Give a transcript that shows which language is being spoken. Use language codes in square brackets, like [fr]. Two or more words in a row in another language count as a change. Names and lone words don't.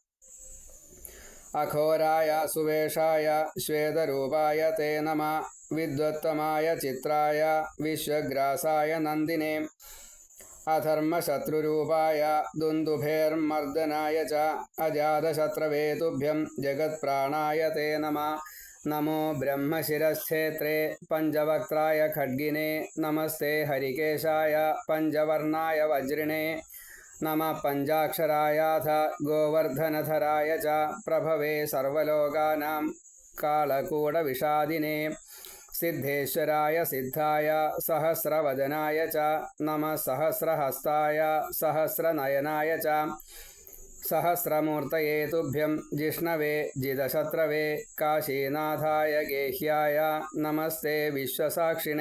[sa] അഘോരായ സുവേഷായ ശ്വേതരൂപായ തേ നമഃ വിദ്വത്തമായ ചിത്രായ വിശ്വഗ്രാസായ നന്ദിനെ അധർമ്മശത്രുരൂപായ ദുന്ദുഭേർമർദനായ ച അജാതശത്രവേ തുഭ്യം ജഗത്പ്രാണായ തേ നമഃ നമോ ബ്രഹ്മശിരശ്ചേത്രേ പഞ്ചവക്ത്രായ ഖഡ്ഗിനെ നമസ്തേ ഹരികേശായ പഞ്ചവർണായ വജ്രിണേ നമഃ പഞ്ചാക്ഷരായാഥ ഗോവർദ്ധനധരായ ച പ്രഭവേ സർവലോകാനാം കാളകൂടവിഷാദിനെ सिद्धेश्वराय सिद्धाय सहस्रवदनाय च नमः सहस्रहस्ताय सहस्रनयनाय च सहस्रमूर्तये तुभ्यं जिष्णवे जितशत्रवे काशीनाथाय गेह्याय नमस्ते विश्वसाक्षिणे